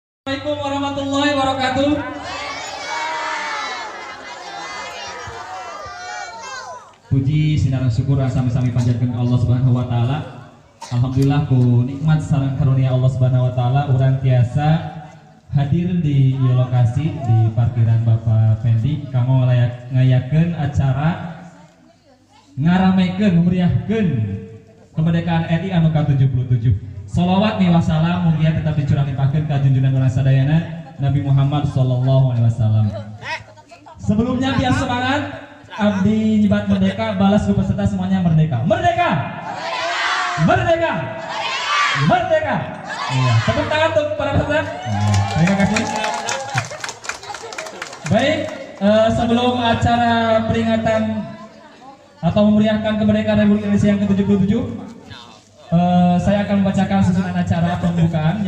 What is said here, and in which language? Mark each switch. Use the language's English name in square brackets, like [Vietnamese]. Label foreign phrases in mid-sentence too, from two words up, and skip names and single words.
[Arabic] السلام عليكم ورحمة الله وبركاته. [Sundanese] Puji sinaran syukur sami-sami panjatkeun Allah [Arabic] سبحانه وتعالى. [Sundanese] Alhamdulillah ku nikmat sareng karunia Allah [Arabic] سبحانه وتعالى [Sundanese] urang tiasa hadir di lokasi di parkiran Bapak Pendi kanggo ngayakeun acara ngaramekeun memeriahkeun kemerdekaan RI anu ke-77. Sholawat nih wassalam mugia tetap dicurah limpahkeun ka junjungan urang sadayana Nabi Muhammad [Arabic] صلى الله عليه وسلم. [Indonesian] Sebelumnya biar semangat [Sundanese] abdi nyibat [Indonesian] merdeka, balas ke peserta semuanya merdeka. Merdeka. Merdeka. Merdeka. Iya, tepuk tangan untuk para peserta. Terima kasih. Baik, sebelum acara peringatan atau memeriahkan kemerdekaan Republik Indonesia yang ke-77, saya akan membacakan susunan acara pembukaan.